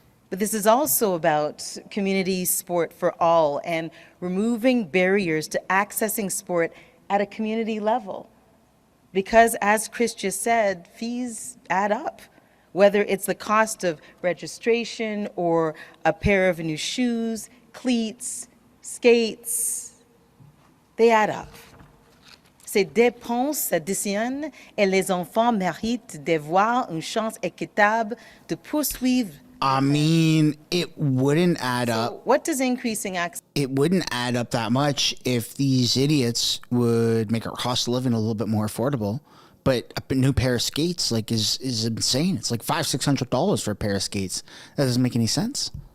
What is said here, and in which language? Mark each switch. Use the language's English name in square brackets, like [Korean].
[English] But this is also about community sport for all and removing barriers to accessing sport at a community level. Because as Chris just said, fees add up. Whether it's the cost of registration or a pair of new shoes, cleats, skates, they add up. [French] Ces dépenses s'additionnent et les enfants méritent d'avoir une chance équitable de poursuivre. [English] I mean, it wouldn't add up. What does increasing access? It wouldn't add up that much if these idiots would make our cost of living a little bit more affordable. But a new pair of skates is insane. It's like $500-$600 for a pair of skates. That doesn't make any sense.